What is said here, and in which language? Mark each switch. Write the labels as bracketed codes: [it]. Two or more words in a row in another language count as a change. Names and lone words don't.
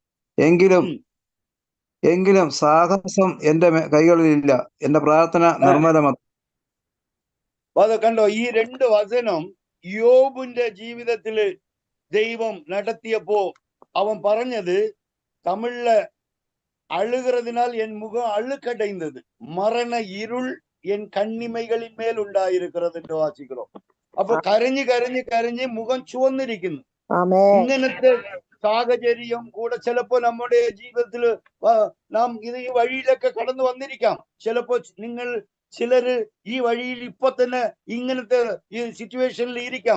[ml] എങ്കിലും സാഹസം എന്റെ കൈകളിലില്ല, എന്റെ പ്രാർത്ഥന നിർമ്മലമാണ്. അത് കണ്ടോ, ഈ 2 വചനം യോബിന്റെ ജീവിതത്തില് ദൈവം നടത്തിയപ്പോ അവൻ പറഞ്ഞത്, തമിഴില് [ta] அழுகிறதுனால் என் முகம் அழுக்கடைந்தது, மரண இருள் என் கண்ணிமைகளின் மேல் [ml] ഉണ്ടായിരിക്കുന്നത് എന്ന് വാസിக்கிறோം. അപ്പൊ കരഞ്ഞ് മുഖം ചുവന്നിരിക്കുന്നു. ഇങ്ങനത്തെ സാഹചര്യം കൂടെ ചിലപ്പോ നമ്മുടെ ജീവിതത്തിൽ നാം ഈ വഴിയിലൊക്കെ കടന്നു വന്നിരിക്കാം. ചിലപ്പോ ചിലര് ഈ വഴിയിൽ ഇപ്പൊ തന്നെ ഇങ്ങനത്തെ ഈ സിറ്റുവേഷനിൽ ഇരിക്കാം.